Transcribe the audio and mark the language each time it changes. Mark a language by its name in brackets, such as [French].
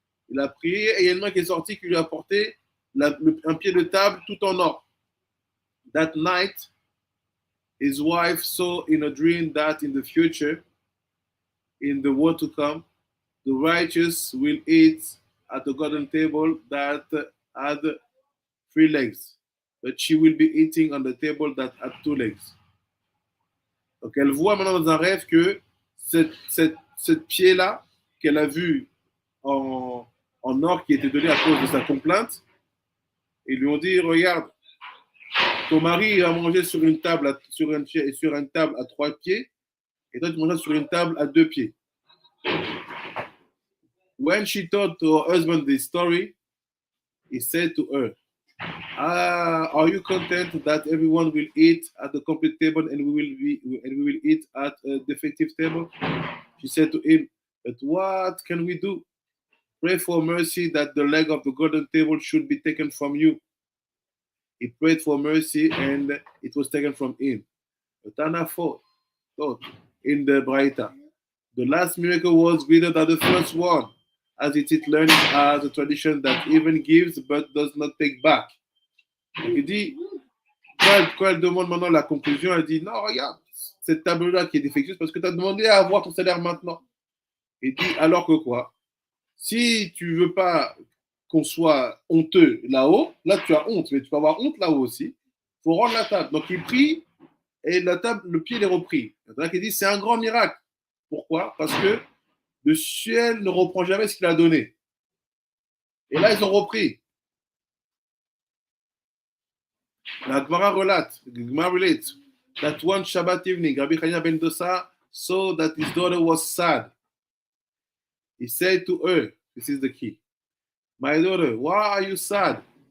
[French] Il a prié et il y a une main qui est sortie qui lui a apporté un pied de table tout en or. [English] That night, his wife saw in a dream that in the future, in the world to come, the righteous will eat at the golden table that had 3 legs, but she will be eating on the table that had 2 legs. [French] Donc elle voit maintenant dans un rêve que cette pied-là qu'elle a vu en or qui était donné à cause de sa complainte, ils lui ont dit, regarde, ton mari a mangé sur une table sur une table à 3 pieds, et toi tu manges sur une table à 2 pieds. [English] When she told to her husband this story, he said to her, are you content that everyone will eat at the complete table and we will eat at a defective table? She said to him, but what can we do? Pray for mercy that the leg of the golden table should be taken from you. He prayed for mercy and it was taken from him. But Anna thought in the Braita, the last miracle was greater than the first one, as it is learned as a tradition that even gives but does not take back. [French] Il dit, quand elle demande maintenant la conclusion, elle dit, non, regarde, cette table-là qui est défectueuse parce que tu as demandé à avoir ton salaire maintenant. Il dit, alors que quoi? Si tu veux pas qu'on soit honteux là-haut, là tu as honte, mais tu peux avoir honte là-haut aussi. Il faut rendre la table. Donc il prie et la table, le pied est repris. Il dit, c'est un grand miracle. Pourquoi? Parce que le ciel ne reprend jamais ce qu'il a donné. Et là, ils ont repris. [English] La Gemara relates that one Shabbat evening, Rabbi Hanina ben Dosa saw that his daughter was sad. He said to her, this is the key, my daughter, why are you sad?